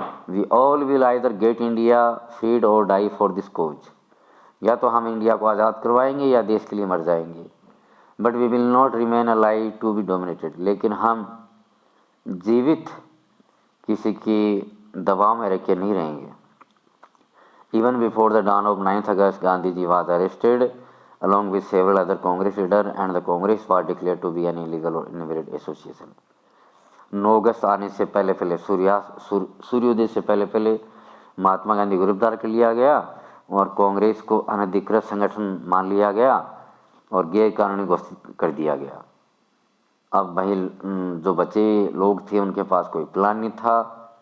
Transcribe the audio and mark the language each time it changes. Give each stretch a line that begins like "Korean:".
English: We all will either get India freed or die for this cause.
Hindi: या तो हम इंडिया को आज़ाद करवाएंगे या देश के लिए मर जाएंगे।
English: But we will not remain alive to be dominated.
Hindi: लेकिन हम जीवित किसी के दबाव में रह के नहीं रहेंगे।
English: Even before the dawn of 9th August, Gandhiji was arrested along with several other Congress leaders, and the Congress was declared to be an illegal or invalid association.
Hindi: 9 अगस्त आने से पहले पहले सूर्योदय से पहले पहले महात्मा गांधी को गिरफ्तार कर लिया गया और कांग्रेस को अनधिकृत संगठन मान लिया गया और गैर कानूनी घोषित कर दिया गया। अब वही जो बचे लोग थे उनके पास कोई प्लान नहीं था।